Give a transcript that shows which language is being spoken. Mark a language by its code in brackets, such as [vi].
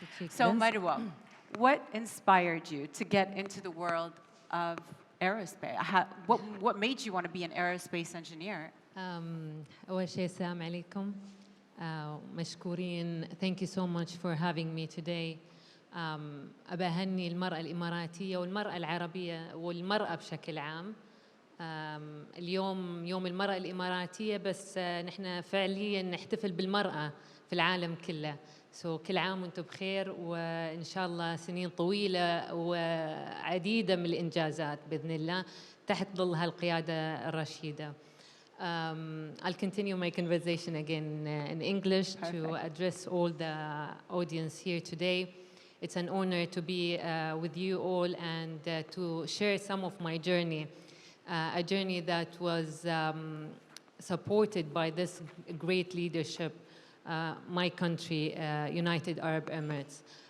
[en] So Marwa, what inspired you to get into the world of aerospace? What made you want to be an aerospace engineer? [ar] أول شيء السلام عليكم. مشكورين. [en] Thank you so much for having me today. [ar] أبى أهني المرأة الإماراتية والمرأة العربية والمرأة بشكل عام. اليوم يوم المرأة الإماراتية بس نحن فعليا نحتفل بالمرأة في العالم كله. كل عام وانتم بخير وإن شاء الله سنين طويلة وعديدة من الإنجازات بإذن الله تحت ظل هالقيادة الرشيدة. [en] I'll continue my conversation again in English to address all the audience here today. It's an honor to be with you all and to share some of my journey, a journey that was supported by this great leadership, my country, United Arab Emirates.